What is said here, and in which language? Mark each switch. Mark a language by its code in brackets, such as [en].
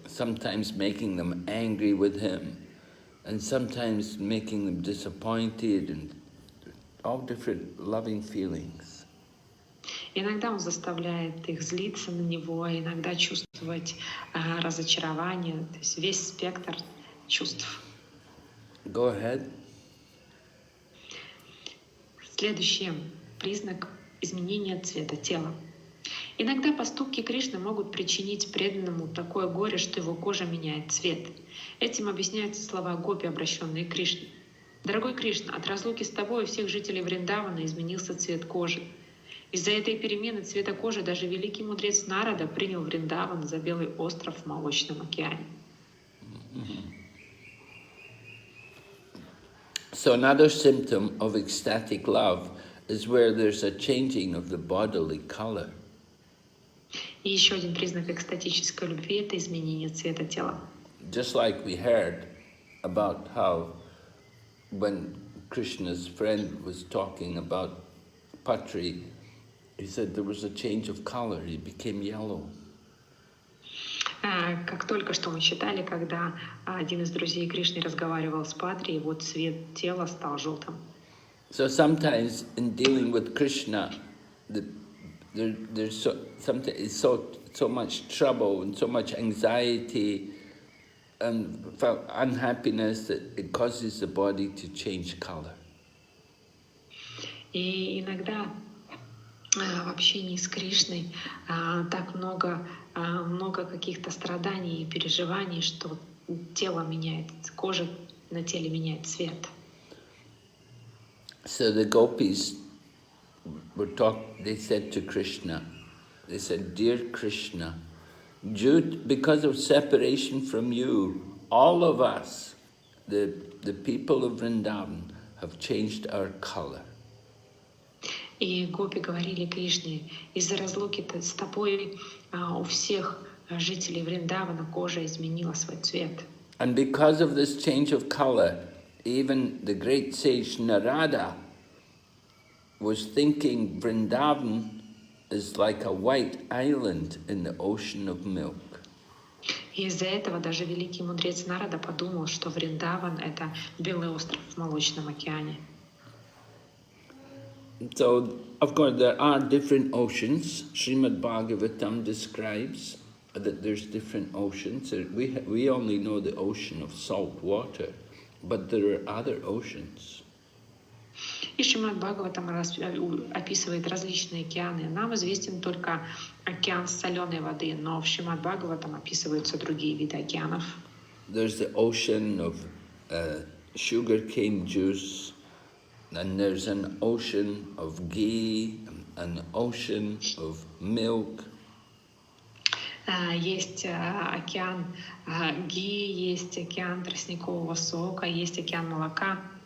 [en] Sometimes making them angry with him, and sometimes making them disappointed, and all different loving feelings. [ru] Иногда он заставляет их злиться на него, а иногда чувствовать разочарование, то есть весь спектр чувств. [en] Go ahead. [ru] Следующий признак изменения цвета тела. Иногда поступки Кришны могут причинить преданному такое горе, что его кожа меняет цвет. Этим объясняются слова гопи, обращенные к Кришне. «Дорогой Кришна, от разлуки с тобой у всех жителей Вриндавана изменился цвет кожи. Из-за этой перемены цвета кожи даже великий мудрец Нарада принял Вриндаван за белый остров в Молочном океане». [en] So another symptom of ecstatic love is where there's a changing of the bodily color. [ru] И еще один признак экстатической любви – это изменение цвета тела. [en] Just like we heard about how when Krishna's friend was talking about Patri, he said there was a change of color, he became yellow. [ru] Как только что мы читали, когда один из друзей Кришны разговаривал с Патри, вот цвет тела стал желтым. [en] So sometimes in dealing with Krishna, there's sometimes so much trouble and so much anxiety and unhappiness that it causes the body to change color. [ru] И иногда в общении с Кришной так много каких-то страданий и переживаний, что тело меняет, кожа на теле меняет цвет. [en] So the gopis they said to Krishna, they said, "Dear Krishna, because of separation from you, all of us, the people of Vrindavan, have changed our color." [ru] И гопи говорили Кришне: из-за разлуки с тобой у всех жителей Вриндавана кожа изменила свой цвет. [en] And because of this change of color, even the great sage Narada was thinking Vrindavan is like a white island in the ocean of milk. [ru] И из-за этого даже великий мудрец Нарада подумал, что Вриндаван — это белый остров в молочном океане. [en] So, of course, there are different oceans. Srimad Bhagavatam describes that there's different oceans. We only know the ocean of salt water, but there are other oceans. [ru] И Шримад Бхагаватам описывает различные океаны. Нам известен только океан соленой воды, но в Шримад Бхагаватам описываются другие виды океанов. [en] There's the ocean of sugarcane juice, and there's an ocean of ghee, an ocean of milk. [ru] Есть океан ги, есть океан тростникового сока, есть океан молока.